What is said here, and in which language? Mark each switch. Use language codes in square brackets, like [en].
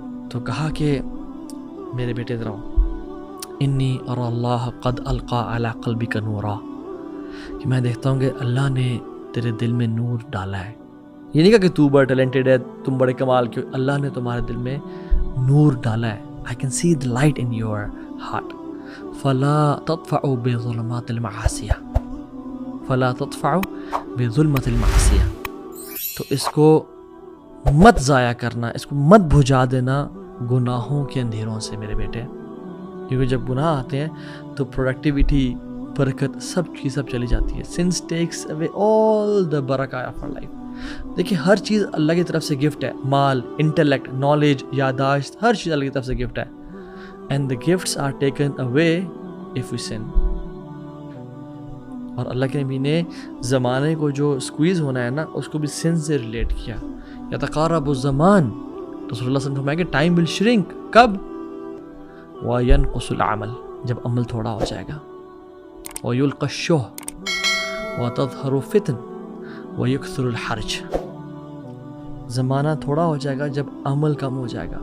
[ur] تو کہا کہ میرے بیٹے ذرا [ar] انی اری اللہ قد القا علی قلبک نورا، [ur] کہ میں دیکھتا ہوں کہ اللہ نے تیرے دل میں نور ڈالا ہے. یہ نہیں کہا کہ تو بڑا ٹیلنٹڈ ہے، تم بڑے کمال کے، اللہ نے تمہارے دل میں نور ڈالا ہے. [en] I can see the light in your heart. [ar] فلا تطفعوا بظلمات المعاصی، فلا تطفعوا بظلمات المعاصی. [ur] تو اس کو مت ضائع کرنا، اس کو مت بجھا دینا گناہوں کے اندھیروں سے میرے بیٹے، کیونکہ جب گناہ آتے ہیں تو پروڈکٹیوٹی، برکت، سب کی سب چلی جاتی ہے. [en] Sins take away all the برکہ of our life. [ur] دیکھیں ہر چیز اللہ کی طرف سے گفٹ ہے، مال، انٹلیکٹ، نالج، یاداشت، ہر چیز اللہ کی طرف سے گفٹ ہے. [en] And the gifts are taken away if we sin. [ur] اور اللہ کے نبی نے زمانے کو جو سکویز ہونا ہے نا، اس کو بھی سن سے ریلیٹ کیا. [ar] یتقارب الزمان، [ur] تو رسول اللہ صلی اللہ علیہ وسلم فرمایا کہ [en] Time will shrink. [ur] کب؟ [ar] وینقص العمل، [ur] جب عمل تھوڑا ہو جائے گا. [ar] ویلقی الشح وتظہر الفتن ویکثر الحرج. [ur] زمانہ تھوڑا ہو جائے گا جب عمل کم ہو جائے گا.